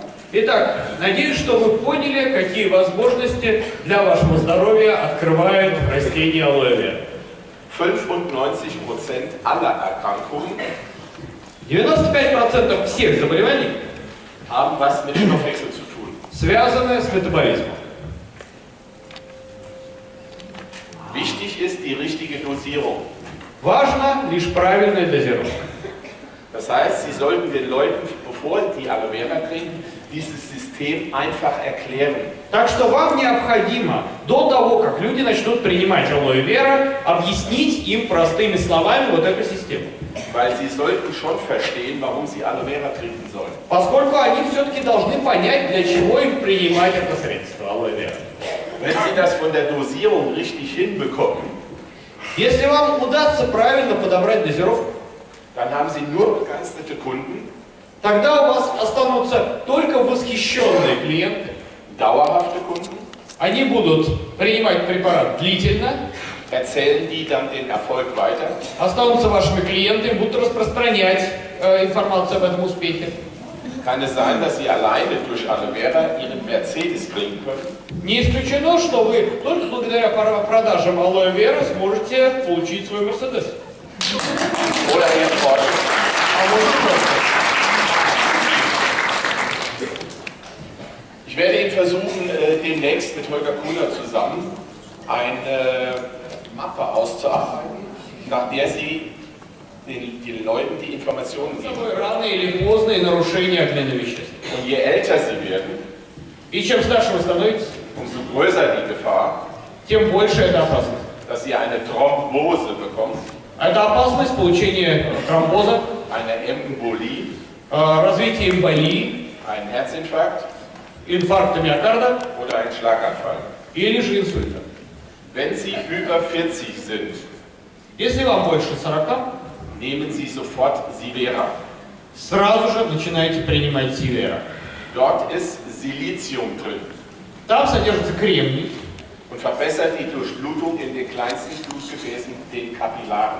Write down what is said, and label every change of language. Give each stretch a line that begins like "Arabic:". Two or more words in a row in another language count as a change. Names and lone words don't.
Russian: Итак, надеюсь, что вы поняли, какие возможности для вашего здоровья открывает растение алоэ вера.
German: 95% aller Erkrankungen
Russian: 95% всех заболеваний
German: haben was mit Stoffwechsel zu tun.
Russian: связаны с метаболизмом.
German: Wichtig ist die richtige Dosierung.
Russian: Важна лишь правильная дозировка.
German: Das heißt, Sie sollten den Leuten, bevor die Aloe Vera trinken, dieses System einfach erklären.
Russian: Так что вам необходимо до того, как люди начнут принимать алоэ вера, объяснить им простыми словами вот эту систему.
German: Weil Sie sollten schon verstehen, warum Sie Aloe Vera trinken sollen.
Russian: Поскольку они все-таки должны понять, для чего им принимать это средство алоэ вера.
German: Wenn Sie das von der Dosierung richtig hinbekommen,
Russian: Если вам удастся правильно подобрать дозировку,
German: dann haben Sie nur begeisterte Kunden,
Russian: Тогда у вас останутся только восхищенные клиенты.
German: Dauerhafte Kunden.
Russian: Они будут принимать препарат длительно,
German: Erzählen die dann den Erfolg weiter?
Russian: останутся вашими клиентами, будут распространять информацию об этом успехе.
German: Kann es sein, dass Sie alleine durch Aloe Vera Ihren Mercedes kriegen können?
Russian: Не исключено, что вы только благодаря продажам алоэ вера сможете получить свой Мерседес.
German: Oder Ihr Porsche?
Russian: А может просто.
German: Ich werde Ihnen versuchen, demnächst mit Holger Kuhler zusammen eine Mappe auszuarbeiten, nach der Sie den Leuten die Informationen geben.
Russian: Рано или поздно и нарушение обмена веществ.
German: Und je älter Sie werden,
Russian: И чем старше вы становитесь,
German: umso größer die Gefahr,
Russian: тем больше это опасность.
German: dass Sie eine Thrombose bekommen,
Russian: Это опасность получения тромбоза,
German: eine Embolie,
Russian: развития эмболии,
German: einen Herzinfarkt
Russian: инфаркта миокарда
German: oder einen Schlaganfall.
Russian: или же инсульта.
German: Wenn Sie über 40 sind,
Russian: Если вам больше 40,
German: nehmen Sie sofort Sivera.
Russian: сразу же начинаете принимать Сивера.
German: Dort ist Silizium drin
Russian: Там содержится кремний,
German: und verbessert die Durchblutung in den kleinsten Blutgefäßen, den Kapillaren.